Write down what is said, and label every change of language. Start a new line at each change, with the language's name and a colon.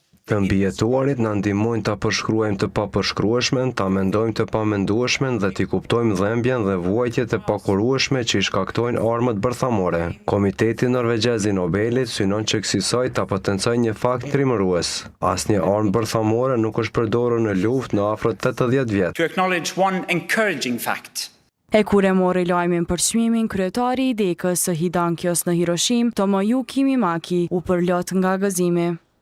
Albanian: Të mbijetuarit na ndihmojnë ta përshkruajmë të papërshkrueshmen, ta mendojmë të pamendueshmen dhe t'i kuptojmë dhembjen dhe vuajtjet e pakurueshme që i shkaktojnë armët bërthamore. Komiteti Norvegjez i Nobelit synon që kësaj ta potencojë një fakt trimërues. Asnjë armë bërthamore nuk është përdorur në luftë në afër 80 vjet.
English: To acknowledge one encouraging fact.
Albanian: E kur e mori lajmin për çmimin, kryetari i dekës së Hidankyos në Hiroshima, Tomoyuki Mimaki, u përlot nga gëzimi.